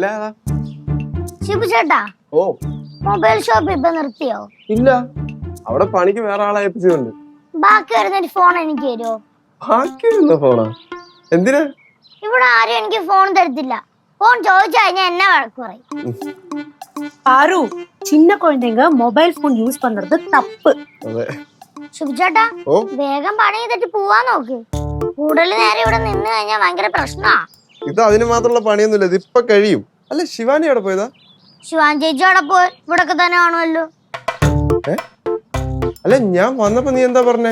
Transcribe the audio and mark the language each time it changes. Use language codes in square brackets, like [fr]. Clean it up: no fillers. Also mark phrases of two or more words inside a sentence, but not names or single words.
[ml] ശിബു ചേട്ടാ ഓ [en] mobile shop [ml] ഇപ്പൊ നിർത്തിയോ? ഇല്ല അവിടെ പണിക്ക് വേറെ ആളെ ഏൽപ്പിച്ചിട്ടുണ്ട്. ബാക്കി വരുന്നൊരു ഫോൺ എനിക്ക് തരുമോ? ബാക്കി വരുന്ന ഫോണാ എന്തിനാ? ഇവിടെ ആരും എനിക്ക് ഫോൺ തരത്തില്ല. ഫോൺ ചോദിച്ചു കഴിഞ്ഞാൽ എന്നെ വഴക്ക് പറയും. [ta] பாரு சின்ன குழந்தைங்க [en] mobile phone use [ta] பண்றது தப்பு. [ml] അതെ ശിബു ചേട്ടാ ഓ വേഗം പണി ചെയ്തിട്ട് പോവാൻ നോക്ക്. കൂടുതൽ നേരം ഇവിടെ നിന്ന് കഴിഞ്ഞാൽ ഭയങ്കര പ്രശ്നമാ. ഇത് അതിന് മാത്രമുള്ള പണിയൊന്നുമില്ല, ഇത് ഇപ്പൊ കഴിയും. അല്ല ശിവാനി അവിടെ പോയതാ? ശിവാൻ ചേച്ചി അവിടെ പോയി ഇവിടൊക്കെ തന്നെ കാണുമല്ലോ. അല്ല ഞാൻ വന്നപ്പോ നീ എന്താ പറഞ്ഞേ?